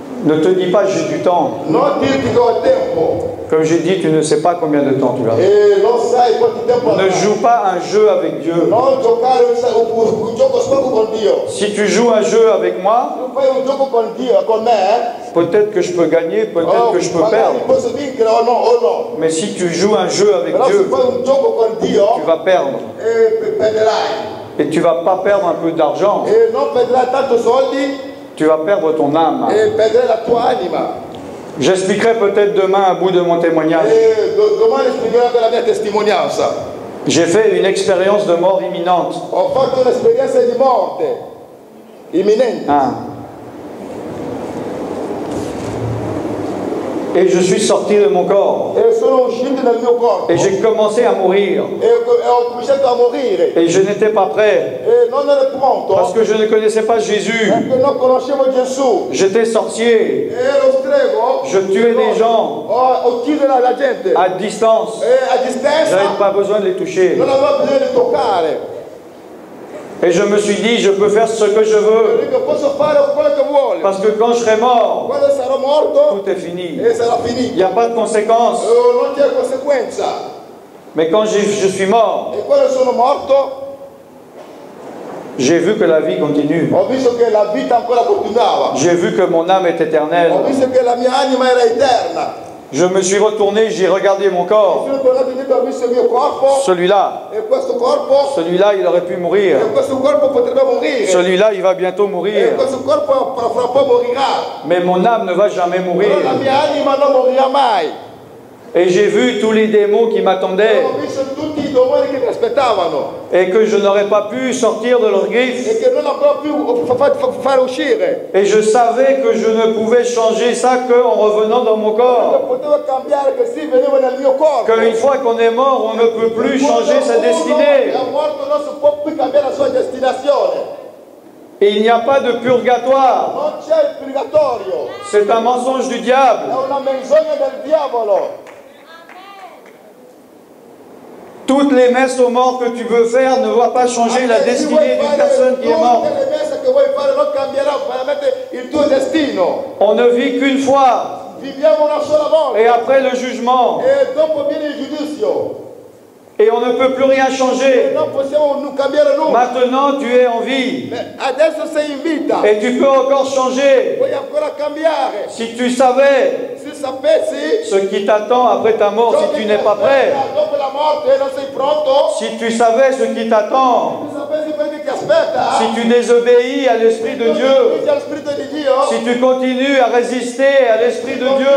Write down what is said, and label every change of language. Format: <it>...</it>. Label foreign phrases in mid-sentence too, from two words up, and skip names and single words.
<fr>Ne te dis pas j'ai du temps.</fr> <it>Non dirti che ho tempo.</it> <fr>Comme j'ai dit, tu ne sais pas combien de temps tu as.</fr> <it>E non sai quanto tempo</it> <fr>Ne</fr> <it>avrai.</it> <fr>joue pas un jeu avec Dieu.</fr> <it>Non giocare un gioco scopo con Dio.</it> <fr>Si tu joues un jeu avec moi,</fr> <it>Tu fai un gioco con Dio, con me.</it> <fr>peut-être que je peux gagner, peut-être que je peux perdre.</fr> <it>Magari posso vincere o no.</it> <fr>Mais si tu joues un jeu avec</fr> <it>Però se</it> <fr>Dieu,</fr> <it>fai un gioco con Dio,</it> <fr>tu vas perdre.</fr> <it>perderai.</it> <fr>Et tu vas pas perdre un peu d'argent,</fr> <it>E non perderai tanto soldi</it> <fr>tu vas perdre ton âme.</fr> <it>e perderai la tua anima.</it> <fr>J'expliquerai peut-être demain un bout de mon témoignage.</fr> <it>E domani spiegherò anche la mia testimonianza.</it> <fr>J'ai fait une expérience de mort imminente.</fr> <it>Ho fatto un'esperienza di morte imminente.</it> <fr>Et je suis sorti de mon corps.</fr> <it>E sono uscito dal mio corpo.</it> <fr>Et j'ai commencé à mourir.</fr> <it>E ho cominciato a morire.</it> <fr>Et je n'étais pas prêt.</fr> <it>E non ero pronto.</it> <fr>Parce que je ne connaissais pas Jésus.</fr> <it>Perché non conoscevo Gesù.</it> <fr>J'étais sorcier.</fr> <it>Ero strego.</it> <fr>Je tuais des gens</fr> <it>Ho ucciso la gente.</it> <fr>à distance.</fr> <it>E a distanza.</it> <fr>J'avais pas besoin de les toucher.</fr> <it>Non avevo bisogno di toccare.</it> <fr>Et je me suis dit, je peux faire ce que je veux.</fr> <it>Dico, posso fare quello che vuole.</it> <fr>Parce que quand je serai mort,</fr> <it>Quando sarò morto,</it> <fr>tout est fini.</fr> <it>e sarà</it> <fr>Il</fr> <it>finito.</it> <fr>n'y a pas de conséquences.</fr> <it>Non c'è conseguenza.</it> <fr>Mais quand je suis mort,</fr> <it>E quando sono morto,</it> <fr>j'ai vu que la vie continue.</fr> <it>ho visto che la vita ancora continuava.</it> <fr>J'ai vu que mon âme est éternelle.</fr> <it>Ho visto che la mia anima era eterna.</it> <fr>Je me suis retourné, j'ai regardé mon corps.</fr> <it>Sono tornato indietro, ho visto il mio corpo.</it> <fr>Celui-là,</fr> <it>E questo corpo.</it> <fr>celui-là, il aurait pu mourir.</fr> <it>E questo corpo potrebbe morire.</it> <fr>Celui-là, il va bientôt</fr> <it>E</it> <fr>mourir.</fr> <it>questo corpo fra un po' morirà.</it> <fr>Mais mon âme ne va jamais mourir.</fr> <it>Però la mia anima non morirà mai.</it> <fr>Et j'ai vu tous les démons qui m'attendaient</fr> <it>Ho visto tutti i demoni che mi aspettavano.</it> <fr>et que je n'aurais pas pu sortir de leurs griffes.</fr> <it>E che non avrò più fare uscire.</it> <fr>Et je savais que je ne pouvais changer ça qu'en revenant dans mon</fr> <it>Non</it> <fr>corps.</fr> <it>potevo cambiare che sì, venivo nel mio corpo.</it> <fr>Qu'une fois qu'on est mort, on ne peut plus changer sa destinée.</fr> <it>È morto, non si può più cambiare la sua destinazione.</it> <fr>Et il n'y a pas de purgatoire.</fr> <it>Non c'è il purgatorio.</it> <fr>C'est un mensonge du diable.</fr> <it>È una menzogna del diavolo.</it> <fr>Toutes les messes aux morts que tu veux faire ne vont pas changer la destinée d'une personne qui est morte.</fr> <it>Tutte le messe che vuoi fare non cambierà veramente il tuo destino.</it> <fr>On ne vit qu'une fois.</fr> <it>Viviamo una sola volta.</it> <fr>Et après le jugement.</fr> <it>E dopo viene il giudizio.</it> <fr>Et on ne peut plus rien</fr> <it>E</it> <fr>changer.</fr> <it>non possiamo cambiare nulla.</it> <fr>Maintenant, tu es en vie.</fr> <it>Adesso sei in vita.</it> <fr>Et tu peux encore changer.</fr> <it>Puoi ancora cambiare.</it> <fr>Si tu savais</fr> <it>Se sapessi</it> <fr>ce qui t'attend après ta mort, si tu n'es pas prêt.</fr> <it>dopo la morte non sei pronto.</it> <fr>Si tu savais ce qui t'attend.</fr> <it>Se sapessi quello che ti aspetta.</it> <fr>Si tu désobéis à l'Esprit de Dieu.</fr> <it>Allo Spirito di Dio.</it> <fr>Si tu continues à résister à l'Esprit de Dieu.</fr>